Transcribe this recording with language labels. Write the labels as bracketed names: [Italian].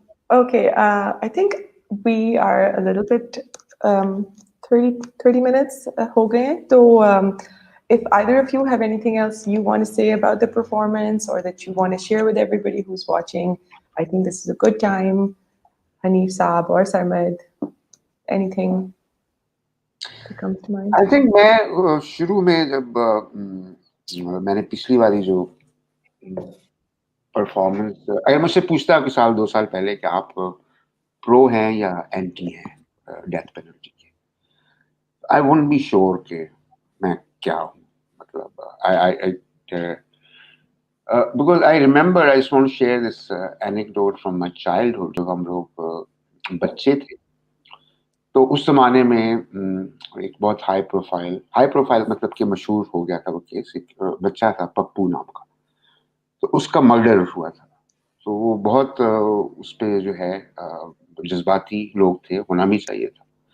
[English] Okay, I think we are a little bit 30 minutes [Urdu] ho gaye hain. [English] So if either of you have anything else you want to say about the performance or that you want to share with everybody who's watching, I think this is a good time. Hanif Saab or Sarmad, anything that comes to mind? I think [Urdu] میں شروع میں جب میں نے پچھلی والی جو performance, اگر مجھ سے پوچھتا کہ 1-2 سال پہلے کہ آپ پرو ہیں یا اینٹی ہیں ڈیتھ پینلٹی کے، [English] I won't be sure [Urdu] کہ میں کیا ہوں. [English] مطلب because I remember I just want to share this anecdote from my childhood. [Urdu] جب ہم لوگ بچے تھے تو اس زمانے میں ایک بہت ہائی پروفائل مطلب کہ مشہور ہو گیا تھا وہ کیس، ایک بچہ تھا پپو نام کا، تو اس کا مرڈر ہوا تھا. تو وہ بہت اس پہ جو ہے جذباتی لوگ تھے، ہونا بھی چاہیے تھا.